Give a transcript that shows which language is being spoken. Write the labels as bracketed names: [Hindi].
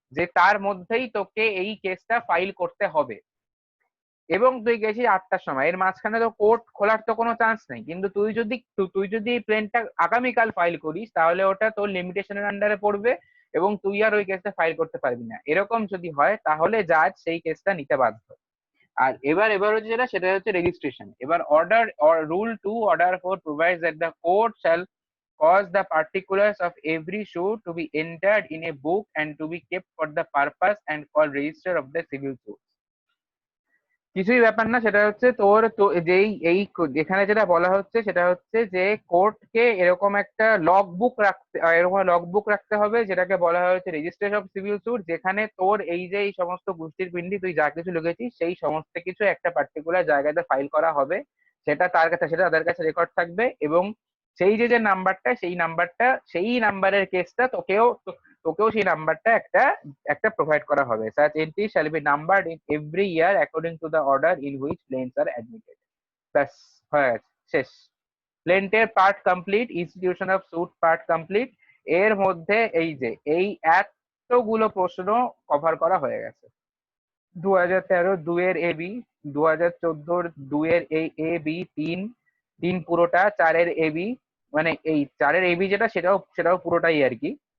[Bangla] যে তার মধ্যেই তোকে এই কেসটা ফাইল করতে হবে, এবং তুই গেছিস 8টার সময়, এর মাঝখানে তো কোর্ট খোলার তো কোনো চান্স নেই। কিন্তু তুই যদি এই প্লেনটা আগামীকাল ফাইল করিস তাহলে ওটা তোর লিমিটেশনের আন্ডারে পড়বে এবং তুই আর ওই কেসটা ফাইল করতে পারবি না। এরকম যদি হয় তাহলে জাজ সেই কেসটা নিতে বাধ্য। আর এবার হচ্ছে সেটা হচ্ছে রেজিস্ট্রেশন। এবার [English] Rule 2 order 4 provides that the court shall cause the particulars of every suit to be entered in a book and to be kept for the purpose and called register of the civil suit। [Bangla] কিছুই ব্যাপার না, সেটা হচ্ছে তোর তো যেই এখানে যেটা বলা হচ্ছে সেটা হচ্ছে যে কোর্টকে এরকম লগ বুক রাখতে হবে, যেটাকে বলা হয়েছে রেজিস্ট্রেশন অফ সিভিল সুট, যেখানে তোর এই সমস্ত গোষ্ঠীর পিণ্ডি তুই যা কিছু লিখেছিস সেই সমস্ত কিছু একটা পার্টিকুলার জায়গাতে ফাইল করা হবে, সেটা তাদের কাছে রেকর্ড থাকবে। এবং সেই যে নাম্বারটা, সেই নাম্বারের কেসটা তোকেও সেই নাম্বারটা একটা প্রোভাইড করা হবে। [English] such entries shall be numbered in every year according to the order in which plaints are admitted। [Bangla] ব্যাস, হয়ে গেছে, শেষ। প্লেন্টের part complete, institution of suit part complete. এর মধ্যে এই এতগুলো প্রশ্ন কভার করা হয়ে গেছে। 2013 2-এর এবি, 2014 2-এর এ বি 3 পুরোটা, 4-এর এবি, মানে এই 4-এর এবি যেটা সেটাও পুরোটাই আর কি।